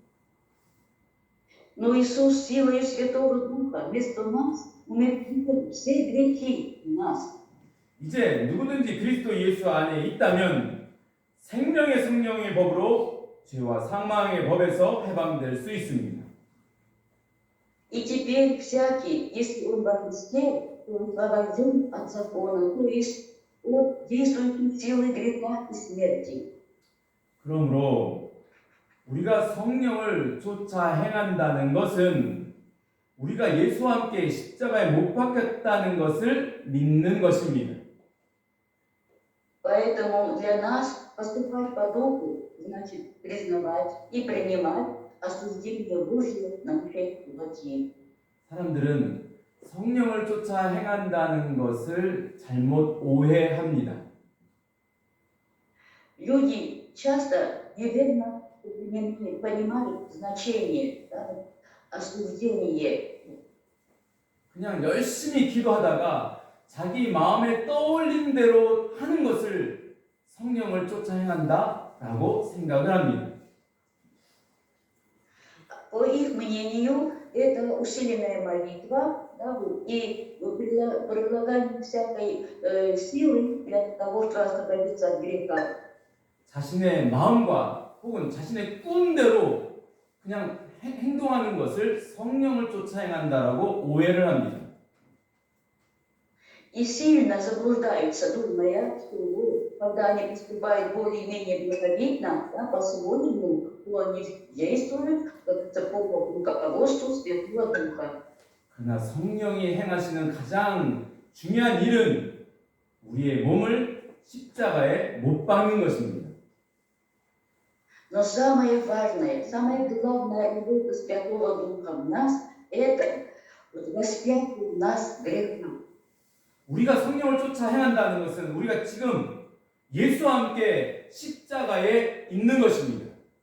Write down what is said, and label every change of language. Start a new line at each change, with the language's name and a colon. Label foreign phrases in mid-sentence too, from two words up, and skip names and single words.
Russian: Но Иисус силой Святого Духа вместо нас умертвил все грехи у нас.
Korean: 이제 누구든지 그리스도 예수 안에 있다면 생명의 성령의 법으로 죄와 사망의 법에서 해방될 수 있습니다.
Russian: И теперь всякий, если он во Христе, то он освобожден от закона, то есть от действующей силы греха и смерти.
Korean: 그러므로 우리가 성령을 쫓아 행한다는 것은 우리가 예수와 함께 십자가에 못 박혔다는 것을 믿는 것입니다.
Russian: Поэтому для нас поступать по духу значит признавать и принимать осуждение Божье на нашей плоти.
Korean: 사람들은 성령을 쫓아 행한다는 것을 잘못 오해합니다.
Russian: Люди часто неверно понимают значение осуждения.
Korean: 그냥 열심히 기도하다가 자기 마음에 떠올린 대로 하는 것을 성령을 쫓아 행한다라고 생각을 합니다.
Russian: По их мнению, это усиленная молитва, да, и прилагание всякой силы для того, чтобы освободиться от греха.
Korean: 자신의 마음과 혹은 자신의 꿈대로 그냥 행동하는 것을 성령을 쫓아 행한다라고 오해를 합니다.
Russian: И сильно заблуждаются, думая, что когда они поступают более-менее благовидно, да, по-своему, то они действуют как-то по руководству Святого Духа.
Korean: 그러나 성령이 행하시는 가장 중요한 일은 우리의 몸을 십자가에 못 박는 것입니다.
Russian: Но самое важное, самая главная работа Святого Духа в нас – это распятие в нас греха.
Korean: 우리가 성령을 쫓아 행한다는 것은 우리가 지금 예수와 함께 십자가에 있는 것입니다.